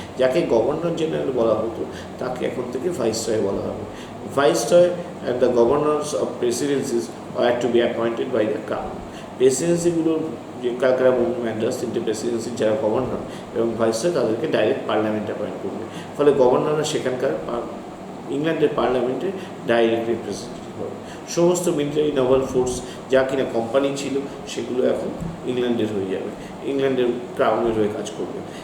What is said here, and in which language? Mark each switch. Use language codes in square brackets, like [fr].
[bn] যাকে governor general বলা হতো তাকে এখন থেকে ভাইসরয় বলা হবে। [en] Viceroy and the governors of presidencies are to be appointed by the Crown. [bn] প্রেসিডেন্সিগুলোর যে কালকারা ম্যান্ডাস 3টে প্রেসিডেন্সির যারা গভর্নর এবং ভাইসরয় তাদেরকে ডাইরেক্ট পার্লামেন্ট অ্যাপয়েন্ট করবে, ফলে গভর্নররা সেখানকার ইংল্যান্ডের পার্লামেন্টে ডাইরেক্ট রিপ্রেজেন্টেটিভ হবে। সমস্ত মিলিটারি নাভাল ফোর্স যা কিনা কোম্পানি ছিল সেগুলো এখন ইংল্যান্ডের হয়ে যাবে, ইংল্যান্ডের ক্রাউনের হয়ে কাজ করবে।